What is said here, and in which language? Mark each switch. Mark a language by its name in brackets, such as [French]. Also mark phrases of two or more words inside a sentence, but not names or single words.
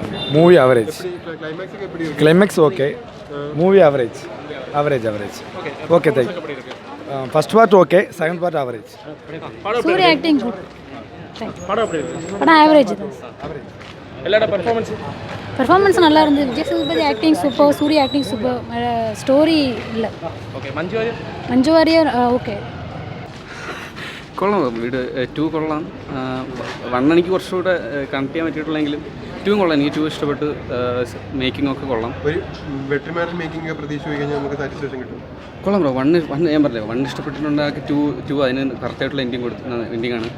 [English] Movie average. Climax okay, movie average average average. Okay, thank you. First part okay, second part average. [Tamil] சூர்யா [English] acting good. [Tamil] படம் ஆவரேஜ் தான். எல்லாரோட பெர்ஃபார்மன்ஸ் நல்லா இருந்தது. [English] Vijay Sethupathi acting super, Surya acting super. [Tamil] ஸ்டோரி இல்லை. ஓகே. மஞ்சு வாரியர் ஓക്കെ. [Malayalam] കൊള്ളാം. വീട് 2 കൊള്ളാം. 1 എനിക്ക് കുറച്ചുകൂടെ കണക്ട് ചെയ്യാൻ പറ്റിയിട്ടുള്ളെങ്കിലും 2 കൊള്ളാം. എനിക്ക് 2 ഇഷ്ടപ്പെട്ട്. മേക്കിംഗ് ഒക്കെ കൊള്ളാം. ഒരു വെട്രിമാരൻ മേക്കിംഗ് പ്രതീക്ഷ പോയി കഴിഞ്ഞാൽ നമുക്ക് സാറ്റിസ്ഫാക്ഷൻ കിട്ടും. കൊള്ളാം ബ്രോ. 1 ഞാൻ പറഞ്ഞില്ല, 1 ഇഷ്ടപ്പെട്ടിട്ടുണ്ടെങ്കിൽ 2 അതിന് കറക്റ്റായിട്ടുള്ള എൻഡിങ് ആണ്.